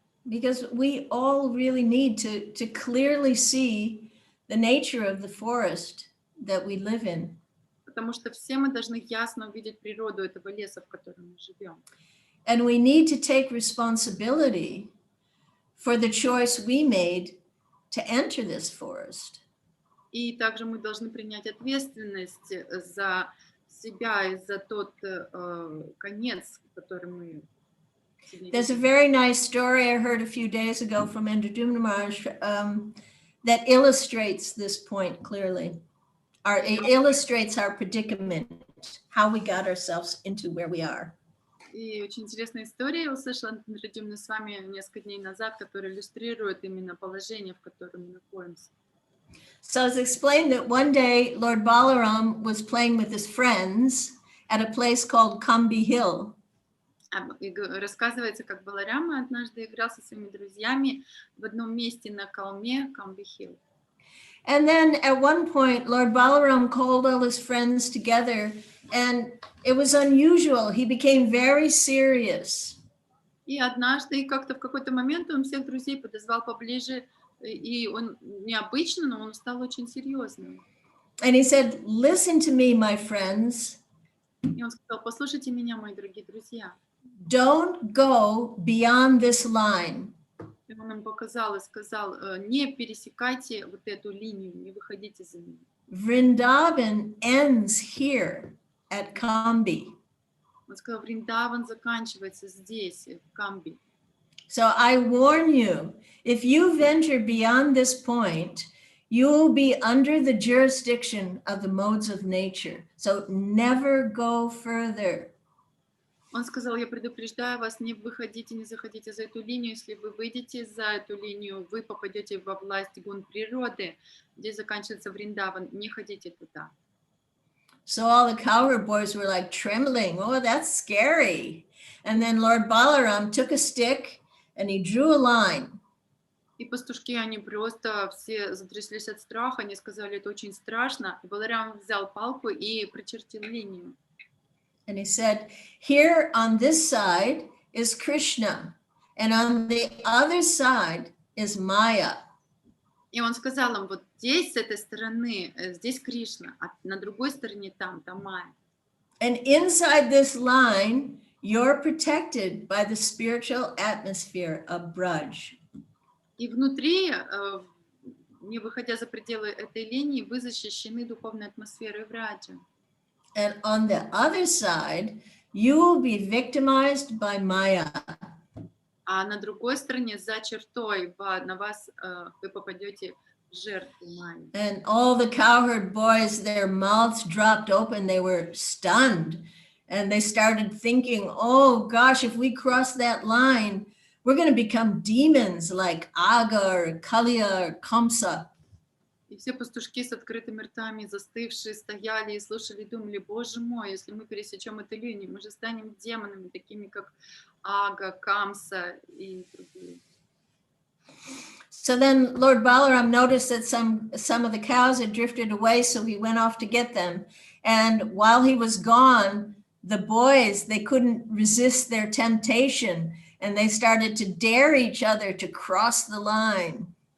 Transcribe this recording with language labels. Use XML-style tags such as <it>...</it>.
<en>Because we all really need to clearly see the nature of the forest that we live in.</en> <ru>потому что все мы должны ясно увидеть природу этого леса, в котором мы живем.</ru> <en>And we need to take responsibility for the choice we made to enter this forest.</en> <ru>И также мы должны принять ответственность за себя и за тот конец, который мы себе</ru> <en>There's a</en> <ru>видим.</ru> <en>very nice story I heard a few days ago from Indradumna Maharaj that illustrates this point clearly. It illustrates our predicament, how we got ourselves into where we are.</en> <ru>И очень интересная история я услышала с вами несколько дней назад, которая иллюстрирует именно положение, в котором мы находимся.</ru> <en>So it's explained that one day Lord Balaram was playing with his friends at a place called Kambi Hill.</en> <ru>Рассказывается, как Баларама однажды играл со своими друзьями в одном месте на холме Камби-Хилл.</ru> <en>And then at one point, Lord Balaram called all his friends together, and it was unusual. He became very serious.</en> <ru>И однажды, как-то в какой-то момент он всех друзей подозвал поближе, и он необычно, но он стал очень серьезным.</ru> <en>And he said, "Listen to me, my friends.</en> <ru>И он сказал: послушайте меня, мои дорогие друзья.</ru> <en>Don't go beyond this line.</en> <ru>И он им показал и сказал: не пересекайте вот эту линию, не выходите за нее.</ru> <en>Vrindavan ends here at Kambi.</en> <ru>Он сказал: Вриндаван заканчивается здесь, в Камби.</ru> <en>So I warn you, if you venture beyond this point, you will be under the jurisdiction of the modes of nature. So never go further.</en> <ru>Он сказал: я предупреждаю вас, не выходите, не заходите за эту линию. Если вы выйдете за эту линию, вы попадете во власть гун природы, где заканчивается Вриндаван. Не ходите туда.</ru> <en>So all the cowherd boys were like trembling. Oh, that's scary. And then Lord Balaram took a stick and he drew a line.</en> <ru>И пастушки, они просто все затряслись от страха, они сказали: это очень страшно. И Баларам взял палку и прочертил линию.</ru> <en>And he said, here on this side is Krishna, and on the other side is Maya.</en> <ru>И он сказал им: вот здесь, с этой стороны, здесь Кришна, а на другой стороне там Майя.</ru> <en>And inside this line, you're protected by the spiritual atmosphere of Braj.</en> <ru>И внутри, не выходя за пределы этой линии, вы защищены духовной атмосферой Враджа.</ru> <en>And on the other side, you will be victimized by Maya.</en> <ru>А на другой стороне, за чертой, на вас вы попадете в жертву Майи.</ru> <en>And all the cowherd boys, their mouths dropped open. They were stunned. And they started thinking, oh gosh, if we cross that line, we're going to become demons like Aga or Kali-yuga or Kamsa.</en> <ru>И все пастушки с открытыми ртами, застывшие, стояли и слушали, и думали: боже мой, если мы пересечем эту линию, мы же станем демонами, такими как Ага, Камса и другие.</ru> <en>So then Lord Balaram noticed that some of the cows had drifted away, so he went off to get them. And while he was gone, the boys, they couldn't resist their temptation, and they started to dare each other to cross the line.</en>